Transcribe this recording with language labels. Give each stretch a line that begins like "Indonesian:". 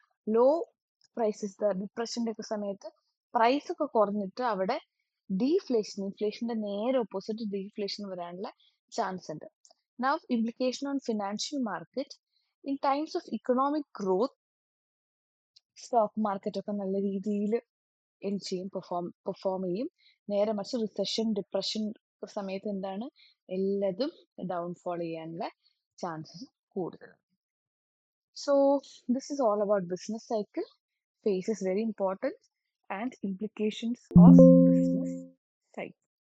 Malayalam: Law prices ഡിപ്രഷന്റെ ഒക്കെ സമയത്ത് price ഒക്കെ കുറഞ്ഞിട്ട് അവിടെ ഡീഫ്ലേഷൻ ഇൻഫ്ലേഷന്റെ നേരെ ഓപ്പോസിറ്റ് ഡീഫ്ലേഷൻ വരാനുള്ള ചാൻസ് ഉണ്ട്.
English: Now implication on financial market. In times of economic growth,
Malayalam: stock market ഒക്കെ നല്ല രീതിയിൽ എന്ത് ചെയ്യും, പെർഫോം ചെയ്യും. നേരെ മറിച്ച് റിസഷൻ ഡിപ്രഷൻ സമയത്ത് എന്താണ് എല്ലാതും ഡൗൺഫോൾ ചെയ്യാനുള്ള ചാൻസസ് കൂടുതലാണ്.
English: So this is all about business cycle. Phase is very important and implications of business cycle.